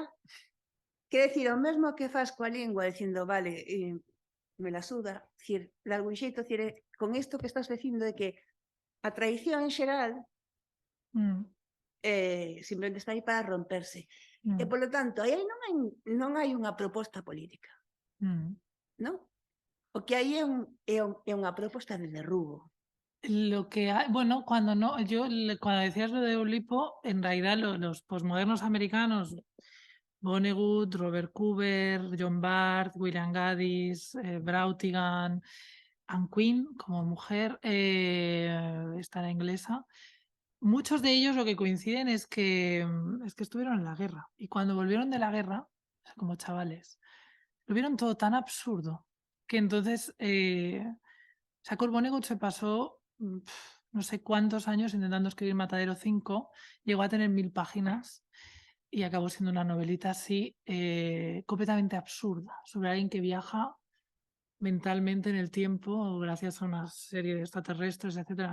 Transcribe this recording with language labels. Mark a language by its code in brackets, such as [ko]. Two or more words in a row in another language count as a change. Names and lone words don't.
[gl] Quer decir, o mesmo que faz coa lingua, dicindo, vale, [es] me la suda, [gl] de algún xeito, con isto que estás dicindo de que a tradición en xeral simplemente está aí para romperse. E, polo tanto, aí non hai unha proposta política. Non? O que hai é unha proposta de derrubo. [es] Lo que hay, bueno, cuando decías lo de Oulipo, en realidad los posmodernos americanos, Vonnegut, Robert Cooper, John Barth, William Gaddis, Brautigan, Anne Queen como mujer, esta la inglesa, muchos de ellos lo que coinciden es que estuvieron en la guerra y cuando volvieron de la guerra, como chavales, lo vieron todo tan absurdo que entonces Sakur Vonnegut se pasó no sé cuántos años intentando escribir Matadero 5, llegó a tener 1000 páginas y acabó siendo una novelita así completamente absurda sobre alguien que viaja mentalmente en el tiempo gracias a una serie de extraterrestres, etcétera.